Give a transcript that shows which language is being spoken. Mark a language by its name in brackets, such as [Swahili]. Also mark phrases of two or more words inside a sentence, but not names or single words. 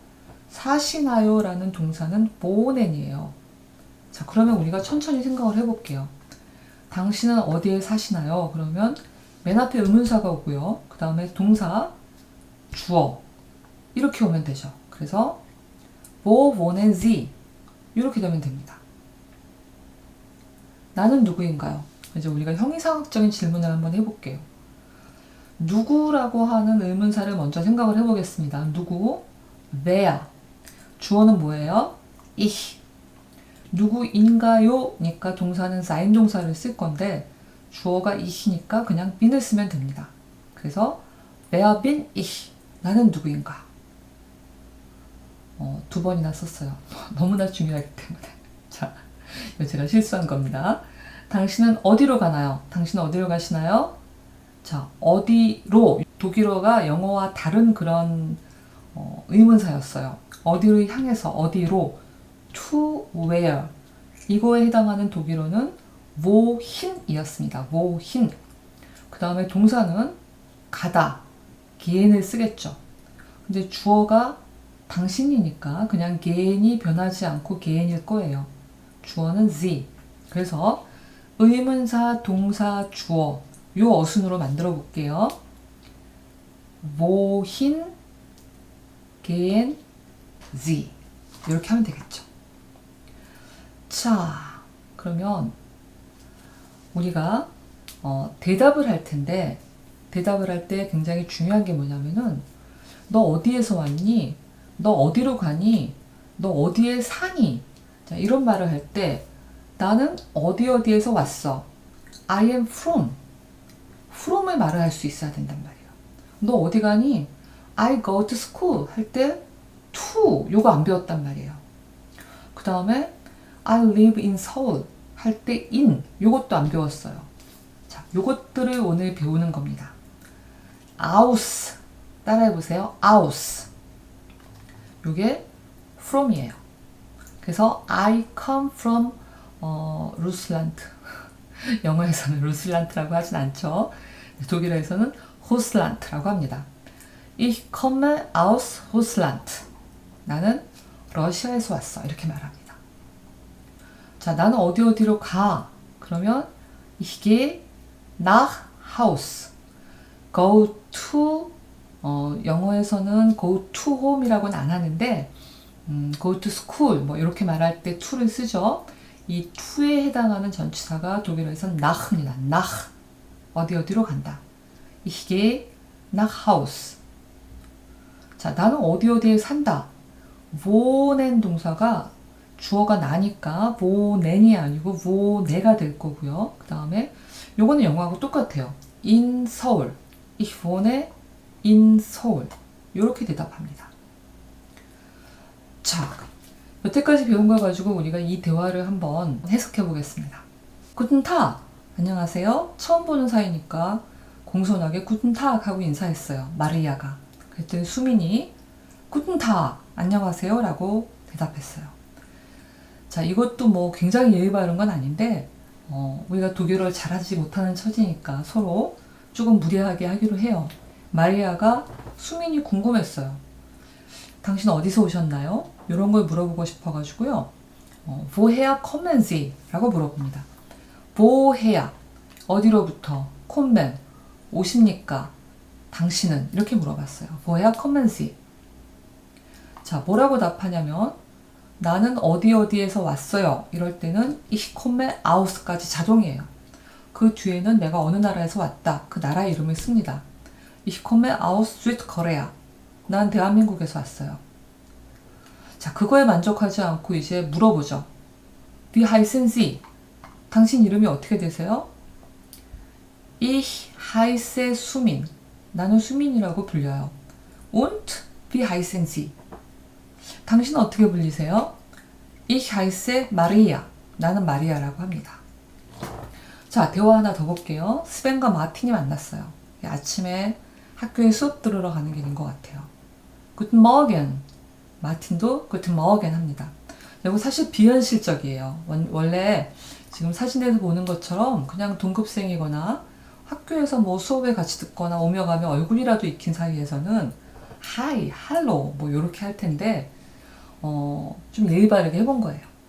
[Korean] 사시나요? 라는 동사는 wohnen이에요. 자, 그러면 우리가 천천히 생각을 해볼게요. 당신은 어디에 사시나요? 그러면 맨 앞에 의문사가 오고요. 그 다음에 동사, 주어 이렇게 오면 되죠. [German] 그래서 wo wohnen Sie? [Korean] 이렇게 되면 됩니다. 나는 누구인가요? 이제 우리가 형이상학적인 질문을 한번 해볼게요. 누구라고 하는 의문사를 먼저 생각을 해보겠습니다. 누구? wer. 주어는 뭐예요? ich. 누구인가요? 니까 동사는 sein 동사를 쓸 건데 주어가 ich니까 그냥 bin을 쓰면 됩니다. [German] 그래서 wer bin ich? [Korean] 나는 누구인가? 두 번이나 썼어요. 너무나 중요하기 때문에. 자, 이거 제가 실수한 겁니다. 당신은 어디로 가나요? 당신은 어디로 가시나요? 자, 어디로. 독일어가 영어와 다른 그런 의문사였어요. 어디로 향해서 어디로 [English] to where [Korean] 이거에 해당하는 독일어는 wohin이었습니다. wohin. 그 다음에 동사는 가다, gehen을 쓰겠죠. 근데 주어가 당신이니까 그냥 gehen이 변하지 않고 gehen일 거예요. 주어는 sie. 그래서 의문사, 동사, 주어 요 어순으로 만들어 볼게요. [German] wohin, gehen, Sie. [Korean] 이렇게 하면 되겠죠. 자, 그러면 우리가 대답을 할 텐데 대답을 할 때 굉장히 중요한 게 뭐냐면은 너 어디에서 왔니? 너 어디로 가니? 너 어디에 사니? 자, 이런 말을 할 때 나는 어디에서 왔어. [English] I am from. [Korean] from을 말을 할 수 있어야 된단 말이에요. 너 어디 가니? [English] I go to school [Korean] 할 때 to 요거 안 배웠단 말이에요. 그 다음에 [English] I live in Seoul [Korean] 할 때 in 요것도 안 배웠어요. 자, 요것들을 오늘 배우는 겁니다. aus 따라해보세요. aus 요게 from이에요. 그래서 [English] I come from [Korean] 루슬란트 영어에서는 루슬란트라고 하진 않죠. 독일어에서는 호슬란트라고 합니다. [German] Ich komme aus Russland. [Korean] 나는 러시아에서 왔어. 이렇게 말합니다. 자, 나는 어디로 가? [German] 그러면 ich gehe nach Haus. [English] Go to [Korean] 영어에서는 [English] go to home [Korean] 이라고는 안 하는데 [English] go to school [Korean] 뭐 이렇게 말할 때 to를 쓰죠. 이 to에 해당하는 전치사가 독일어에서는 nach입니다. nach. 어디로 간다. [German] Ich gehe nach Haus. [Korean] 자, 나는 어디에 산다. wohnen 동사가 주어가 나니까 wohnen이 아니고 wohne가 될 거고요. 그 다음에 요거는 영어하고 똑같아요. [German] in 서울. Ich wohne in 서울. [Korean] 이렇게 대답합니다. 자, 여태까지 배운 걸 가지고 우리가 이 대화를 한번 해석해 보겠습니다. [German] Guten Tag. [Korean] 안녕하세요. 처음 보는 사이니까 공손하게 [German] Guten Tag [Korean] 하고 인사했어요. 마리아가. 그랬더니 수민이 [German] Guten Tag. [Korean] 안녕하세요. 라고 대답했어요. 자, 이것도 뭐 굉장히 예의 바른 건 아닌데 우리가 독일어를 잘하지 못하는 처지니까 서로 조금 무례하게 하기로 해요. 마리아가 수민이 궁금했어요. 당신 어디서 오셨나요? 이런 걸 물어보고 싶어가지고요. [German] woher kommen Sie? [Korean] 라고 물어봅니다. woher, 어디로부터, kommen, 오십니까? 당신은? 이렇게 물어봤어요. [German] woher kommen Sie? [Korean] 자, 뭐라고 답하냐면 나는 어디 어디에서 왔어요. 이럴 때는 [German] ich komme aus [Korean] 까지 자동이에요. 그 뒤에는 내가 어느 나라에서 왔다. 그 나라 이름을 씁니다. [German] Ich komme aus Südkorea. [Korean] 난 대한민국에서 왔어요. 자, 그거에 만족하지 않고 이제 물어보죠. [German] Wie heißen Sie? [Korean] 당신 이름이 어떻게 되세요? [German] Ich heiße 수민. [Korean] 나는 수민이라고 불려요. [German] Und wie heißen Sie? [Korean] 당신은 어떻게 불리세요? [German] Ich heiße Maria. [Korean] 나는 마리아라고 합니다. 자, 대화 하나 더 볼게요. 스벤과 마틴이 만났어요. 아침에 학교에 수업 들으러 가는 길인 것 같아요. [German] Guten Morgen. 마틴도 Guten Morgen 합니다. [Korean] 이거 사실 비현실적이에요. 원래 지금 사진에서 보는 것처럼 그냥 동급생이거나 학교에서 뭐 수업에 같이 듣거나 오며 가며 얼굴이라도 익힌 사이에서는 [English] Hi, Hello [Korean] 뭐 이렇게 할 텐데 좀 예의 바르게 해본 거예요.